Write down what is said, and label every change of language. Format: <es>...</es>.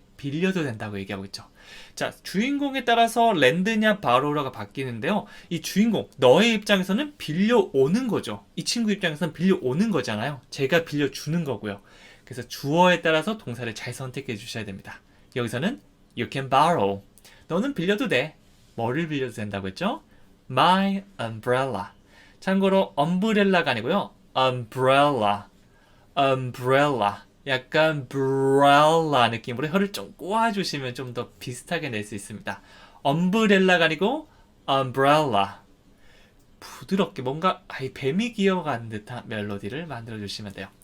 <ko>빌려도 된다고 얘기하고 있죠. 자, 주인공에 따라서 렌드냐 바로라가 바뀌는데요. 이 주인공, 너의 입장에서는 빌려오는 거죠. 이 친구 입장에서는 빌려오는 거잖아요. 제가 빌려주는 거고요. 그래서 주어에 따라서 동사를 잘 선택해 주셔야 됩니다.</ko> <en>여기서는 You can borrow.</en> <ko>너는 빌려도 돼. 뭐를 빌려도 된다고 했죠?</ko> <en>My umbrella.</en> <ko>참고로 umbrella가 아니고요.</ko> <en>umbrella. umbrella.</en> <ko>약간 브랄라 느낌으로 혀를 좀 꼬아주시면 좀 더 비슷하게 낼 수 있습니다. 엄브렐라가 아니고 umbrella. 부드럽게 뭔가 뱀이 기어가는 듯한 멜로디를 만들어주시면 돼요.</ko>